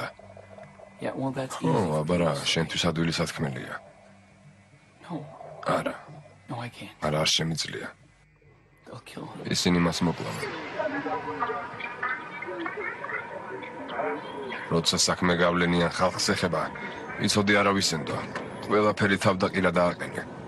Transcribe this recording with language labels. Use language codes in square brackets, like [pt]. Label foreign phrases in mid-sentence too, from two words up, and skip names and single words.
[en] Yeah, well, that's ო, easy. [ka] აბარა, შენთვის ადვილი სათქმელია. [en] No, [ka] არა, [en] no, I can't. [ka] არა არ შემიძლია. [en] They'll kill him. [ka] ისინი მას მოკლავენ. როცა საქმე გავლენიან ხალხს ეხება, იცოდი არავისენდო. ყველაფერი თავდაყირა დააყენე.